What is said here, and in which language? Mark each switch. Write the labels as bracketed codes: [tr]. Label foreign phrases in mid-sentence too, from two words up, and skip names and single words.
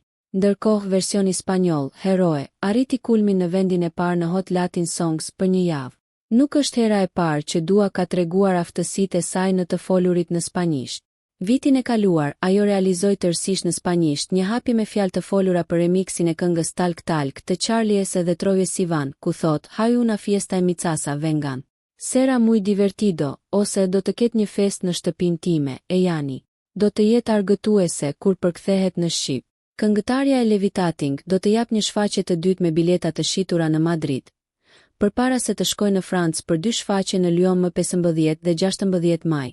[sq] Ndërkohë versioni spanjoll, Heroe, arriti kulmin në vendin e parë në Hot Latin Songs për një javë. Nuk është hera e parë që Dua ka treguar aftësitë e saj në të folurit në spanjisht. Vitin e kaluar, ajo realizoi tërësisht në spanjisht një hapje me fjalë të folura për remiksin e këngës Talk Talk të Charlies dhe Troye Sivan, ku thot: [es] "Hay una fiesta en mi casa, vengan. Será muy divertido", [sq] ose "Do të ketë një fest në shtëpinë time, e jani. Do të jetë argëtuese kur përkthehet në shqip." Këngëtarja e Levitating do të jap një shfaqje të dytë me bileta të shitura në Madrid, përpara se të shkojë në Francë për 2 shfaqje në Lyon më 15 dhe 16 maj.